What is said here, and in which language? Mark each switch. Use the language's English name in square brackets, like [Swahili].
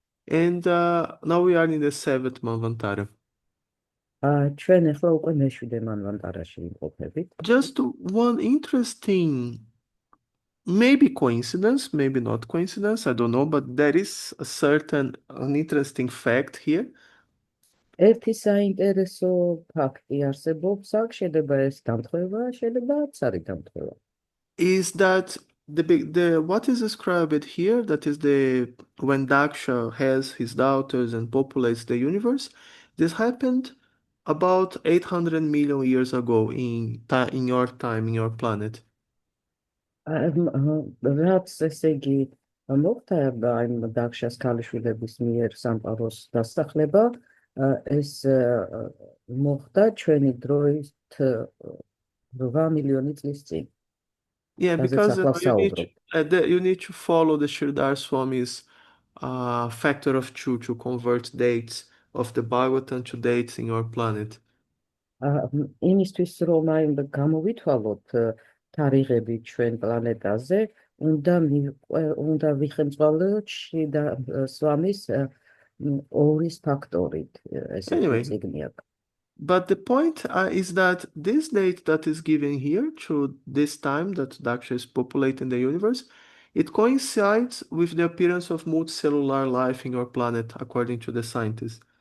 [English] And now we are in the 7th Manvantara. [Georgian] ჩვენ ახლა უკვე მეშვიდე მანვანტარაში იმყოფებით. [English] Just one interesting, maybe coincidence, maybe not coincidence, I don't know, but there is an interesting fact here. [Georgian] ერთი საინტერესო ფაქტი არსებობს, აქ შეიძლება ეს დამთხევა, შეიძლება არც არის დამთხევა. [English] Is that what is described here, that is when Daksha has his daughters and populates the universe, this happened about 800 million years ago in your time, in your planet. [Georgian] რაც ესე იგი მოხდა იმ დაქშას ქალიშვილების მიერ სამყაროს დასახლება, ეს მოხდა ჩვენი დროით 8 მილიონი წლის წინ. [English] Yeah, because you need to follow the Sridhar Swami's factor of 2 to convert dates of the Bhagavatam to dates in your planet. [Georgian] იმისთვის რომ აი გამოვითვალოთ თარიღები ჩვენ პლანეტაზე, უნდა ვიხემძვალოთ შრიდა სვამის ორის ფაქტორით, ესეთი წიგნი აქვს. [English] But the point is that this date that is given here to this time that Daksha is populating the universe, it coincides with the appearance of multicellular life in your planet, according to the scientists.